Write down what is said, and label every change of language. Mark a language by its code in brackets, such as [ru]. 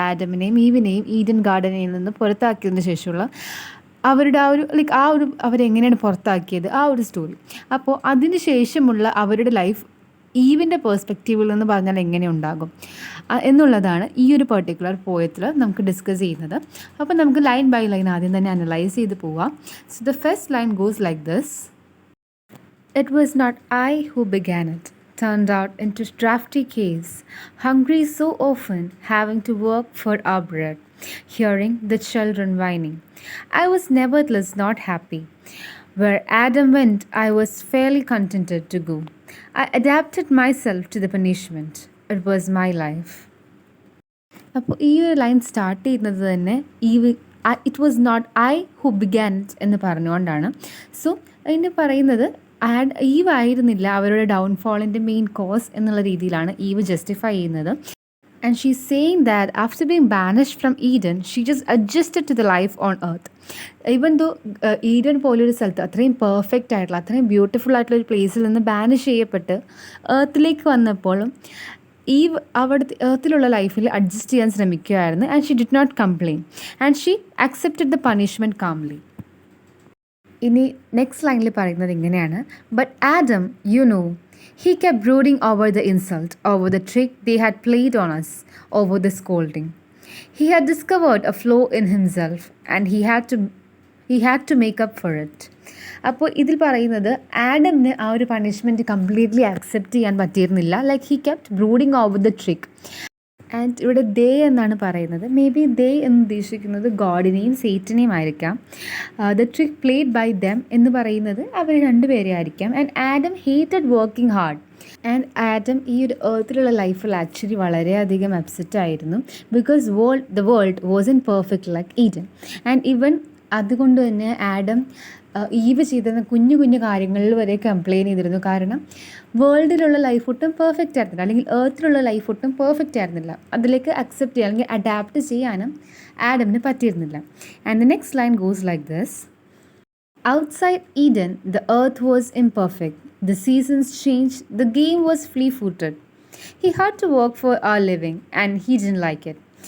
[ml] ആഡമിനെയും ഈവിനെയും ഈഡൻ ഗാർഡനിൽ നിന്ന് പുറത്താക്കിയതിന് ശേഷമുള്ള അവരുടെ അവരെങ്ങനെയാണ് പുറത്താക്കിയത് ആ ഒരു സ്റ്റോറി. അപ്പോൾ അതിന് ശേഷമുള്ള അവരുടെ ലൈഫ് ഈവിൻ്റെ പേഴ്സ്പെക്റ്റീവിൽ നിന്ന് പറഞ്ഞാൽ എങ്ങനെ ഉണ്ടാകും എന്നുള്ളതാണ് ഈ ഒരു പെർട്ടിക്കുലർ പോയത്തിൽ നമുക്ക് ഡിസ്കസ് ചെയ്യുന്നത്. അപ്പോൾ നമുക്ക് ലൈൻ ബൈ ലൈൻ ആദ്യം തന്നെ അനലൈസ് ചെയ്ത് പോവാം. [en] So the first line goes like this: It was not I who began it, turned out into drafty caves, hungry so often, having to work for our bread, hearing the children whining. I was nevertheless not happy. Where Adam went, I was fairly contented to go. I adapted myself to the punishment. It was my life. [ml] അപ്പോൾ ഈ ഒരു line start ചെയ്യുന്നത് തന്നെ [en] it was not I who began it [ml] എന്ന് പറഞ്ഞുകൊണ്ടാണ്. So അതിന് പറയുന്നത് eve ആയിരുന്നില്ല അവരുടെ ഡൗൺഫോളിൻ്റെ മെയിൻ കോസ് എന്നുള്ള രീതിയിലാണ് ഈവ് ജസ്റ്റിഫൈ ചെയ്യുന്നത്. [en] And she's saying that after being banished from Eden, she just adjusted to the life on earth. Even though [ml] Eden പോലൊരു സ്ഥലത്ത് അത്രയും പെർഫെക്റ്റ് ആയിട്ടുള്ള അത്രയും ബ്യൂട്ടിഫുൾ ആയിട്ടുള്ള ഒരു പ്ലേസിൽ നിന്ന് ബാനിഷ് ചെയ്യപ്പെട്ട് എർത്തിലേക്ക് വന്നപ്പോഴും ഈവ് അവിടുത്തെ എർത്തിലുള്ള ലൈഫിൽ അഡ്ജസ്റ്റ് ചെയ്യാൻ ശ്രമിക്കുകയായിരുന്നു. [en] And she did not complain and she accepted the punishment calmly. [ml] ഇനി നെക്സ്റ്റ് ലൈനിൽ പറയുന്നത് ഇങ്ങനെയാണ്: [en] But Adam, you know, he kept brooding over the insult, over the trick they had played on us, over the scolding. He had discovered a flaw in himself and he had to make up for it. [ml] അപ്പോൾ ഇതിൽ പറയുന്നത് ആഡമിന് ആ ഒരു punishment completely accept ചെയ്യാൻ പറ്റിയിരുന്നില്ല. [en] Like he kept brooding over the trick. And [ml] ഇവിടെ ദേ എന്നാണ് പറയുന്നത്. മേ ബി ദേ എന്ന് ഉദ്ദേശിക്കുന്നത് ഗോഡിനെയും സേറ്റനെയും ആയിരിക്കാം. [en] the trick played by them [ml] എന്ന് പറയുന്നത് അവർ രണ്ടുപേരെ ആയിരിക്കാം. [en] And Adam hated working hard. [ml] And Adam ഈ ഒരു എർത്തിലുള്ള ലൈഫിൽ ആക്ച്വലി വളരെയധികം അപ്സെറ്റ് ആയിരുന്നു. [en] Because the world was in perfect like Eden. [ml] And even അതുകൊണ്ട് തന്നെ ആഡം ഈവ് ചെയ്തിരുന്ന കുഞ്ഞു കുഞ്ഞു കാര്യങ്ങളിൽ വരെ കംപ്ലെയിൻ ചെയ്തിരുന്നു. കാരണം വേൾഡിലുള്ള ലൈഫ് ഒട്ടും പെർഫെക്റ്റ് ആയിരുന്നില്ല, അല്ലെങ്കിൽ എർത്തിലുള്ള ലൈഫ് ഒട്ടും പെർഫെക്റ്റ് ആയിരുന്നില്ല. അതിലേക്ക് അക്സെപ്റ്റ് ചെയ്യാൻ അല്ലെങ്കിൽ അഡാപ്റ്റ് ചെയ്യാനും ആഡമിന് പറ്റിയിരുന്നില്ല. [en] And the next line goes like this: Outside Eden, the earth was imperfect. The seasons changed. The game was flea-footed. He had to work for our living, and he didn't like it.